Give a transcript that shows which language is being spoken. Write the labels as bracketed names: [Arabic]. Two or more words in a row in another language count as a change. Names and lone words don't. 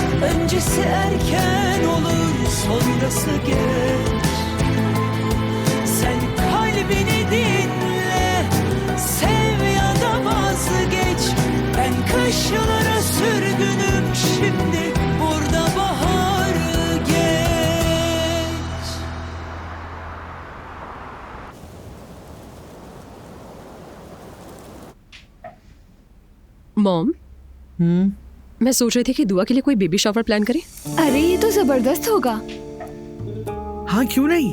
[Turkish] Öncesi erken olur, sonrası geç. Sen kalbini dinle, sev ya da vazgeç. Ben kışlara sürgünüm, şimdi burada baharı geç. [Hindi] मॉम, मैं सोच रही थी कि दुआ के लिए कोई [English] baby shower [Hindi] प्लान करें। अरे ये तो जबरदस्त होगा। हाँ क्यों नहीं,